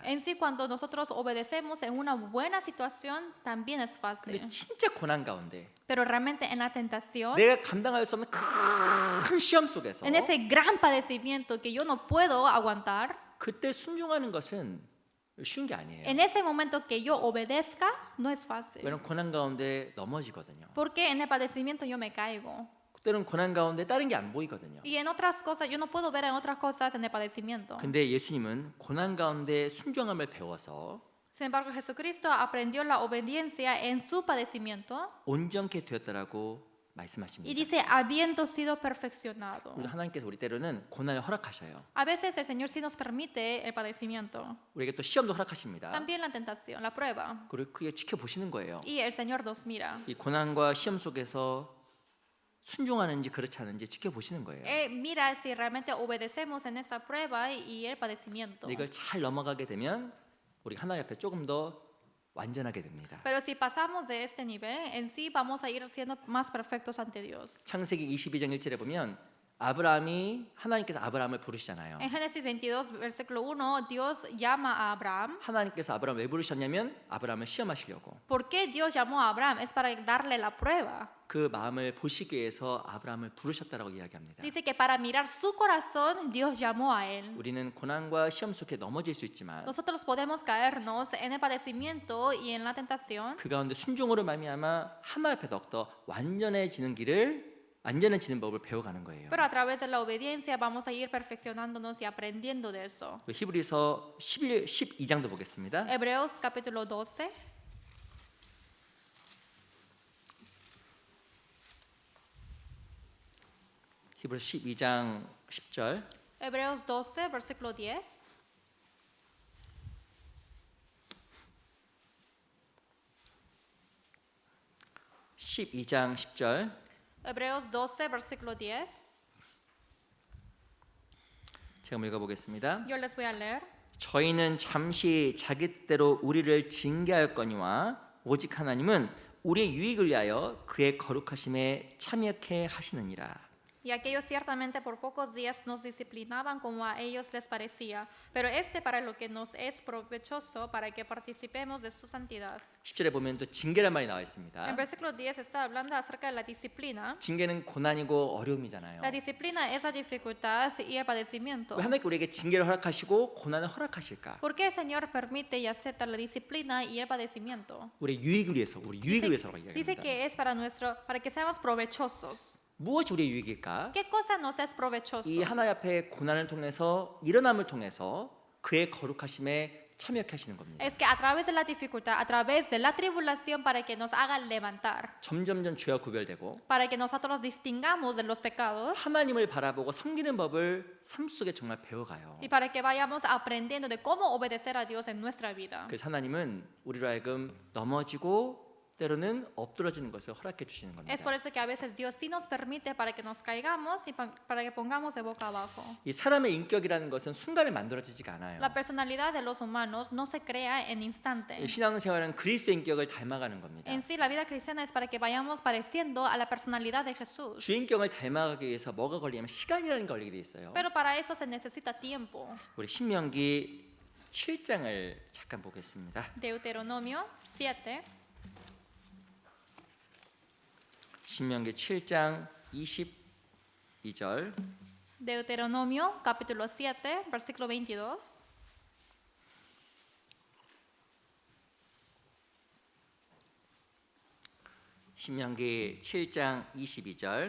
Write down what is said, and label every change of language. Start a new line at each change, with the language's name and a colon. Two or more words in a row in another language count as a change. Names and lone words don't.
Spanish: En sí, cuando nosotros obedecemos en una buena situación, también es fácil.
Korean: 근데 진짜 고난 가운데
Spanish: Pero realmente en la tentación,
Korean: 내가 감당할 수 없는 큰 시험 속에서
Spanish: en ese gran padecimiento que yo no puedo aguantar,
Korean: 그때 순종하는 것은 쉬운 게 아니에요.
Spanish: en ese momento que yo obedezca, no es fácil.
Korean: 왜냐면 고난 가운데 넘어지거든요.
Spanish: Porque en el padecimiento yo me caigo.
Korean: 그때는 고난 가운데 다른 게 안 보이거든요.
Spanish: Y en otras cosas, yo no puedo ver en otras cosas en el padecimiento.
Korean: 근데 예수님은 고난 가운데 순종함을 배워서
Spanish: Sin embargo, Jesucristo aprendió la obediencia en su padecimiento
Korean: 온전케 되었다라고
Spanish: y
Korean: 말씀하십니다.
Spanish: dice, habiendo sido perfeccionado.
Korean: 우리 하나님께서 우리 때로는 고난을 허락하셔요.
Spanish: A veces el Señor sí nos permite el padecimiento,
Korean: 우리에게 또 시험도 허락하십니다.
Spanish: también la tentación, la prueba.
Korean: 그리고 그게 지켜보시는 거예요.
Spanish: Y el Señor nos mira.
Korean: 이 고난과 시험 속에서 순종하는지 그렇지 않은지 지켜보시는 거예요.
Spanish: Él mira si realmente obedecemos en esa prueba y el padecimiento.
Korean: 근데 이걸 잘 넘어가게 되면 우리 하나님 앞에 조금 더 완전하게 됩니다.
Spanish: Pero si pasamos de este nivel, en sí vamos a ir siendo más perfectos ante Dios.
Korean: 창세기 22장 1절에 보면 아브라함이 하나님께서 아브라함을 부르시잖아요.
Spanish: En Génesis 22, versículo 1, Dios llama a Abraham.
Korean: 하나님께서 아브라함 왜 부르셨냐면 아브라함을 시험하시려고.
Spanish: ¿Por qué Dios llamó a Abraham? Es para darle la prueba.
Korean: 그 마음을 보시기 위해서 아브라함을 부르셨다라고 이야기합니다.
Spanish: Dice que para mirar su corazón, Dios llamó a él.
Korean: 우리는 고난과 시험 속에 넘어질 수 있지만
Spanish: Nosotros podemos caernos en el padecimiento y en la tentación,
Korean: 그 가운데 순종으로 말미암아 하나님 앞에 더욱더 완전해지는 법을 배워가는 거예요.
Spanish: pero a través de la obediencia vamos a ir perfeccionándonos y aprendiendo de eso.
Korean: 히브리서 12장도 보겠습니다.
Spanish: Hebreos capítulo 12.
Korean: 히브리서 12장 10절.
Spanish: Hebreos 12, versículo 10.
Korean: (12장 10절)
Spanish: Hebreos 12, versículo 10.
Korean: 제가 한번 읽어보겠습니다.
Spanish: Yo les voy a leer.
Korean: 저희는 잠시 자기 뜻대로 우리를 징계하였거니와 오직 하나님은 우리의 유익을 위하여 그의 거룩하심에 참여케 하시느니라.
Spanish: Y aquellos ciertamente por pocos días nos disciplinaban como a ellos les parecía, pero este para lo que nos es provechoso, para que participemos de su santidad.
Korean: 10절에 보면 또 징계란 말이 나와 있습니다.
Spanish: En versículo 10 está hablando acerca de la disciplina.
Korean: 징계는 고난이고 어려움이잖아요.
Spanish: La disciplina es la dificultad y el padecimiento.
Korean: 왜 하나님께 우리에게 징계를 허락하시고 고난을 허락하실까?
Spanish: ¿Por qué el Señor permite y acepta la disciplina y el padecimiento?
Korean: 우리 유익을 위해서, 우리 유익을 위해서라고
Spanish: Dice
Korean: 이야기합니다.
Spanish: que es para que seamos provechosos.
Korean: 무엇이 우리의 유익일까?
Spanish: ¿Qué cosa nos es provechoso?
Korean: 이 하나님 앞에 고난을 통해서 일어남을 통해서 그의 거룩하심에 참여케 하시는 겁니다.
Spanish: Es que a través de la dificultad, a través de la tribulación, para que nos haga levantar,
Korean: 점점점 죄와 구별되고
Spanish: para que nosotros distingamos de los pecados
Korean: 하나님을 바라보고 섬기는 법을 삶 속에 정말 배워가요.
Spanish: y para que vayamos aprendiendo de cómo obedecer a Dios en nuestra vida.
Korean: 그래서 하나님은 우리로 하여금 넘어지고 때로는 엎드러지는 것을 허락해 주시는 겁니다.
Spanish: Es por eso que a veces Dios sí nos permite para que nos caigamos y para que pongamos de boca abajo.
Korean: 이 사람의 인격이라는 것은 순간에 만들어지지가 않아요.
Spanish: La personalidad de los humanos no se crea en instante.
Korean: 신앙생활은 그리스도의 인격을 닮아가는 겁니다.
Spanish: En sí, la vida cristiana es para que vayamos pareciendo a la personalidad de Jesús.
Korean: 주 인격을 닮아가기 위해서 뭐가 걸리냐면 시간이라는 게 걸리게 돼 있어요.
Spanish: Pero para eso se necesita tiempo.
Korean: 우리 신명기 7장을 잠깐 보겠습니다.
Spanish: Deuteronomio 7.
Korean: 신명기 7장 22절.
Spanish: Deuteronomio capítulo 7, versículo 22.
Korean: 신명기 7장 22절.